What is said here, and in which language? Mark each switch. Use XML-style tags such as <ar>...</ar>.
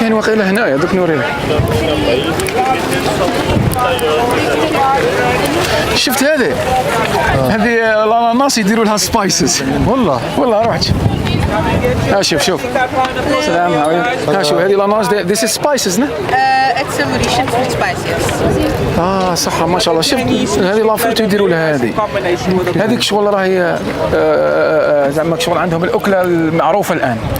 <ar>كاين واقيلا هنايا دوك نوري لك. شفت هذه الاناناس يديروا لها سبايسز. والله رحت شوف سلام عليكم. شوف هذه الاناناس ذيس سبايسز.</ar> <en>It's a Mauritian fruit spice, yes.</en> <ar>صح ما شاء الله. شفت هذه لافروت يديروا لها هذيك شغل راهي زعما شغل عندهم الاكله المعروفه الان.</ar>